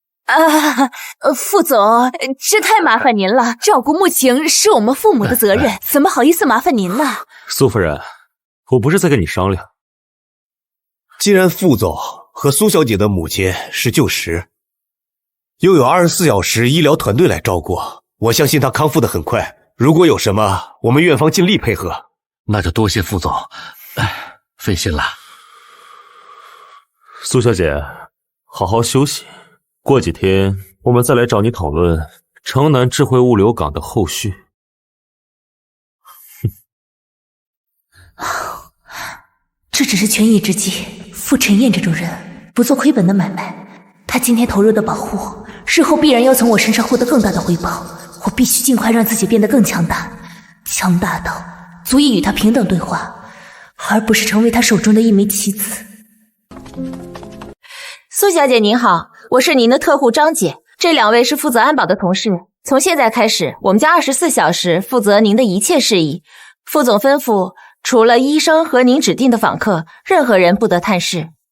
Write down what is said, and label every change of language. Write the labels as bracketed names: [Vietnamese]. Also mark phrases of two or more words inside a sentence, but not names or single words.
[Chinese] 副總，這太麻煩您了，照顧穆晴是我們父母的責任，怎麼好意思麻煩您呢？蘇夫人，我不是在跟你商量。既然副总和蘇小姐的母親是旧识，又有24小時醫療團隊來照顧，我相信她康復得很快。如果有什麼，我們院方盡力配合。那就多謝副總，費心了。蘇小姐，好好休息，過幾天我們再來找你討論城南智慧物流港的後續。这只是权宜之計，傅晨燕這種人不做虧本的買賣，他今天投入的保護，日後必然要從我身上獲得更大的回報。我必須盡快讓自己變得更強大，強大到足以與他平等對話，而不是成為他手中的一枚棋子。蘇小姐您好，我是您的特護張姐，這2位是負責安保的同事。從現在開始，我們家24小時負責您的一切事宜。副總吩咐，除了醫生和您指定的訪客，任何人不得探視。